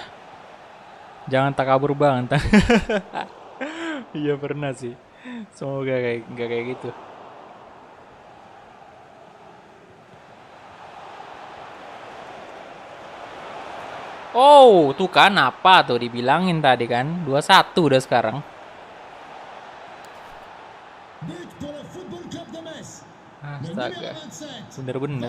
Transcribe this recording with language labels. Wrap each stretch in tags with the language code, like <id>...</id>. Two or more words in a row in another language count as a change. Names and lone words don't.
<id>Jangan takabur bang. Iya pernah sih. Semoga nggak kayak gitu. Oh, tuh kan apa tuh dibilangin tadi kan? 2-1 udah sekarang.</id> <fr>But pour le Football Club de Metz. Le</fr> <id>Astaga.</id> <fr>numéro 27.</fr> <id>Bener-bener.</id>